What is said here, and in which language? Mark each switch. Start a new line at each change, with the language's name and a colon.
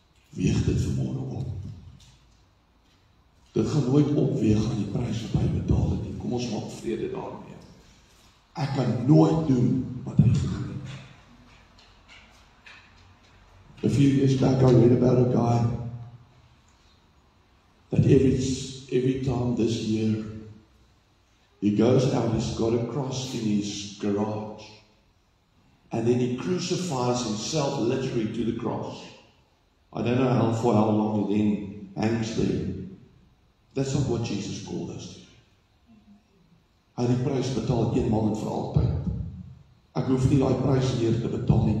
Afrikaans: Weeg dit vanmôre op. Dit gaan nooit opweeg aan die prys wat hy betaal het nie. Kom ons maak vrede daarmee. Ek kan nooit doen wat hy gedoen het.
English: A few years back I read about a guy that every time this year he goes out, he's got a cross in his garage, and then he crucifies himself literally to the cross. I don't know for how long he then hangs there. That's not what Jesus called us to do.
Afrikaans: Hy het die prys betaal eenmaal en vir altyd. Ek hoef nie daai prys meer te betaal nie.